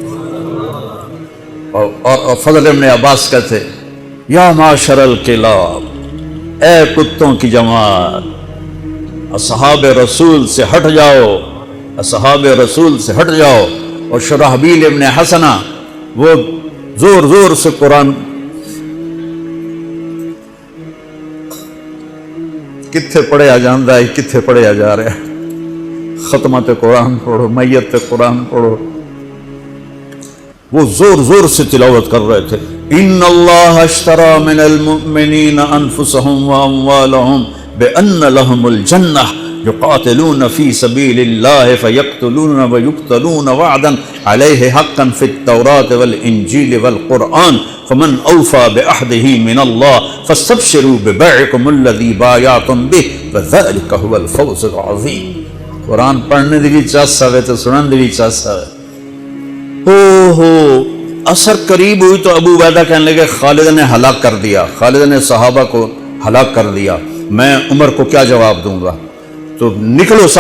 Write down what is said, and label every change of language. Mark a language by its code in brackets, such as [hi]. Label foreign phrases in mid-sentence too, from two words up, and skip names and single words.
[ur] اور فضل بن عباس کہتے [ar] یا معاشر الکلاب، [ur] اے کتوں کی جماعت، اصحاب رسول سے ہٹ جاؤ، اصحاب رسول سے ہٹ جاؤ۔ اور شرحبیل ابن حسنہ وہ زور زور سے قرآن، [pa] کتھے پڑھیا جاندہ ہے، کتھے پڑھیا جا رہا ہے، ختمہ تے قرآن پڑھو، میت تے قرآن پڑھو۔ [ur] وہ زور زور سے تلاوت کر رہے تھے، [ar] ان اللہ اشترى من المؤمنین انفسهم واموالهم بان لهم الجنہ یقاتلون فی سبیل اللہ فیقتلون ویقتلون وعدا علیہ حقا فی التوراۃ والانجیل والقرآن فمن اوفى بعہدہ من اللہ فاستبشروا ببیعکم الذی بایعتم بہ وذلک هو الفوز العظیم۔ [ur] قرآن پڑھنے دی بھی چاہتا ہے تو سنن دی بھی چاہتا ہے۔ اثر قریب ہوئی تو ابو عبیدہ کہنے لگے خالد نے ہلاک کر دیا، خالد نے صحابہ کو ہلاک کر دیا، میں عمر کو کیا جواب دوں گا؟ تو نکلو سب۔